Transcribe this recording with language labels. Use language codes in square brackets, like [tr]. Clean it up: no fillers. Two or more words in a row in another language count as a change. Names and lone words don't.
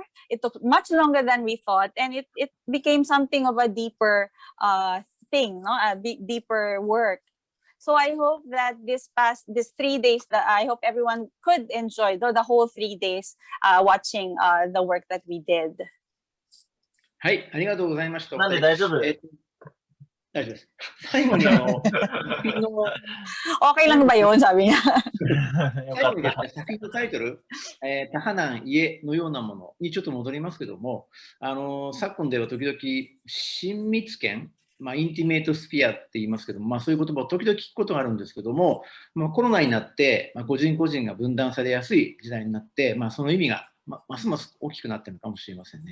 [en] It took much longer than we thought, and it became something of a deeper thing, deeper work. So I hope that this 3 days, that I hope everyone could enjoy the whole 3 days watching the work that we did. [ja] はい、ありがとうございました。なんで大丈夫？大丈夫です。最後に作品の [tl] Okay lang ba yun, sabi niya? [ja] 最後にですね、作品のタイトル、タハナン家のようなものにちょっと戻りますけども、昨今では時々親密圏、インティメートスピアって言いますけども、そういう言葉を時々聞くことがあるんですけども、コロナになって、個人個人が分断されやすい時代になって、その意味がますます大きくなっているのかもしれませんね。